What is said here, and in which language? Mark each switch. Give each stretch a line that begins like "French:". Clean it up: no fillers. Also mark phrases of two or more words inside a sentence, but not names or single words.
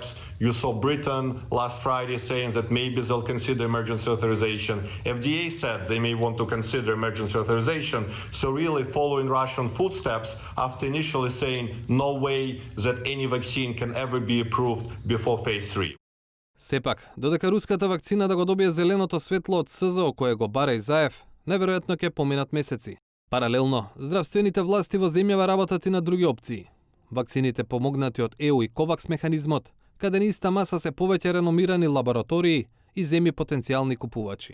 English: You saw Britain last Friday saying that maybe they'll consider emergency authorization. FDA said they may want to consider emergency authorization. So really following Russian footsteps after initially saying no way that any vaccine can ever be approved before phase 3.
Macedonian: Сепак, додека руската вакцина да го добие зеленото светло од СЗО кое го бара и Заев, неверојатно ќе поминат месеци. Паралелно, здравствените власти во земјава работат и на други опции. Вакцините помогнати од ЕУ и КОВАКС механизмот, каде на иста маса се повеќе реномирани лаборатории и земи потенцијални купувачи.